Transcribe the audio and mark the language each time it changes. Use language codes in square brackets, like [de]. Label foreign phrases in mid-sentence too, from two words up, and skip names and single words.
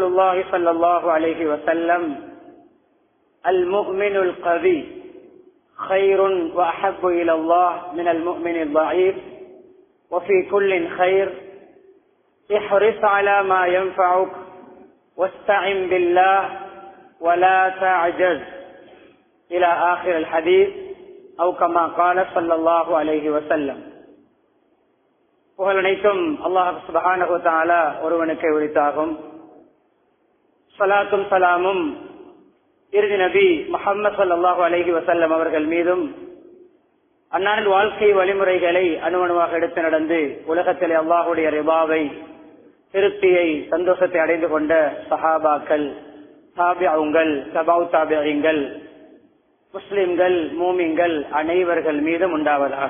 [ar] الله صلى الله عليه وسلم المؤمن القوي خير وأحب إلى الله من المؤمن الضعيف وفي كل خير احرص على ما ينفعك واستعن بالله ولا تعجز إلى آخر الحديث أو كما قال صلى الله عليه وسلم. [ta] புகழ் அனைத்தும் [ar] الله سبحانه وتعالى [ta] ஒருவனுக்கே உரித்தாகும். ஸலாத்தும் ஸலாமும் இறுதி நபி முஹம்மது [ar] صلى الله عليه وسلم [ta] அவர்கள் மீதும் அன்னாரின் வாழ்க்கை வழிமுறைகளை அணுவணுவாக எடுத்து நடந்து உலகத்திலே அல்லாஹுடைய ரிபாவை திருப்தியை சந்தோஷத்தை அடைந்து கொண்ட சஹாபாக்கள், தாபிஊங்கள், தபவு தாபிஈங்கள், முஸ்லிம்கள், மூமின்கள் அனைவர்கள் மீதும் உண்டாவதாக.